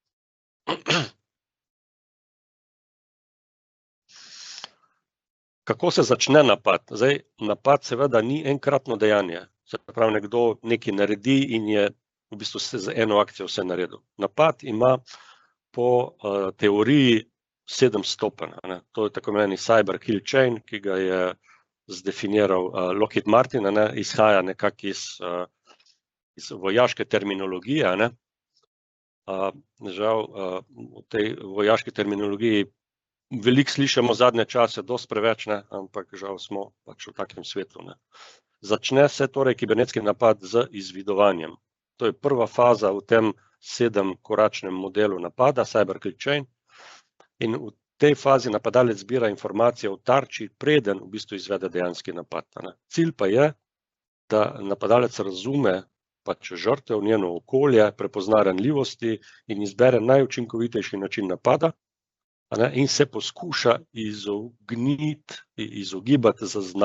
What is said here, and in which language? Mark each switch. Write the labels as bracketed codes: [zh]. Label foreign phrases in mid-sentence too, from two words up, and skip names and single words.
[sl] Kako se začne napad? Zdaj, napad seveda ni enkratno dejanje. Se pravi, nekdo nekaj naredi in je v bistvu z eno akcijo vse naredil. Napad ima po teoriji 7 stopenj. To je tako imenovani [en] cyber kill chain, [sl] ki ga je zdefiniral Lockheed Martin, izhaja nekako iz vojaške terminologije. Žal, v tej vojaški terminologiji veliko slišimo zadnje čase, dosti preveč, ampak žal smo pač v takem svetu. Začne se torej kibernetski napad z izvidovanjem. To je prva faza v tem 7-koračnem modelu napada, [en] cyber kill chain, [sl] in v tej fazi napadalec zbira informacije o tarči, preden v bistvu izvede dejanski napad. Cilj pa je, da napadalec razume žrtev, njeno okolje, prepozna ranljivosti in izbere najučinkovitejši način napada in se poskuša izogibati zaznavam.